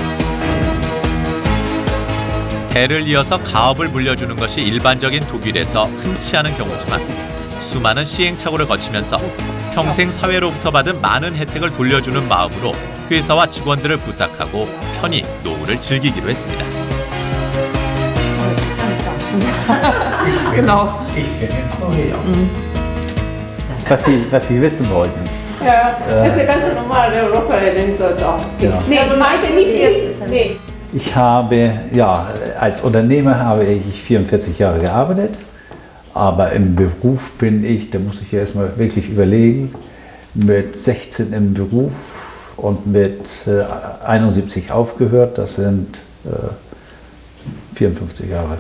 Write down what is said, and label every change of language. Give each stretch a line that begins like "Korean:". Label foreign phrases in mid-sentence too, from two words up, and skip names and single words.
Korean: 대를 이어서 가업을 물려주는 것이 일반적인 독일에서 흔치 않은 경우지만 수많은 시행착오를 거치면서 평생 사회로부터 받은 많은 혜택을 돌려주는 마음으로 회사와 직원들을 부탁하고 편히 노후를 즐기기로 했습니다.
German: Genau. Was Sie wissen wollten. Ja, das ist der ganz normale Europa, den ist das auch. Ja. Nee, ich meinte nicht jetzt. Nee. Ich habe, ja, als Unternehmer habe ich 44 Jahre gearbeitet, aber im Beruf bin ich, da muss ich erstmal wirklich überlegen, mit 16 im Beruf und mit 71 aufgehört, das sind 54 Jahre.